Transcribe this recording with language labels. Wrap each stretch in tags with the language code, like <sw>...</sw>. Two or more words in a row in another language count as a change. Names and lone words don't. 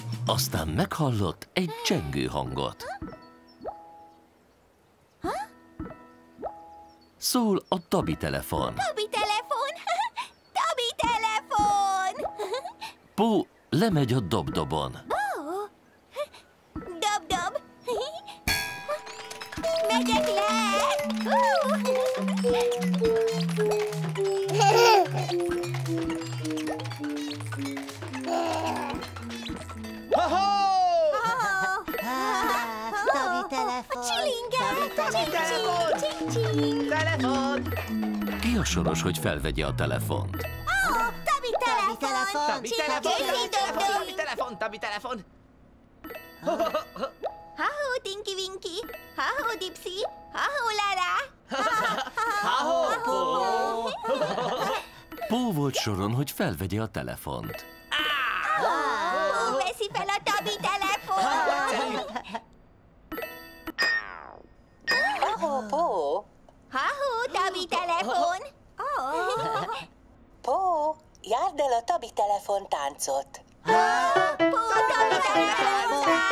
<hu>Aztán meghallott egy csengő hangot. Szól a Tabi telefon. Tabi telefon! Tabi telefon! Pó lemegy a dobdobon. Ó! Dob-dob! Megyek le! Tabi telefon. Telefon! Ki a soros, hogy felvegye a telefont? Tabi telefon! Tabi telefon! Tabi telefon! Ha-ho, Tinky Winky! Ha-ho, Dipsy! Ha-ho, Lara! Ha-ho! Pó volt soron, hogy felvegye a telefont. Pó veszi fel a Tabi telefon! Pó! Ha-ho, Tabi telefon! Pó, járd el a Tabi telefon táncot. Pó, Tabi telefon!</hu>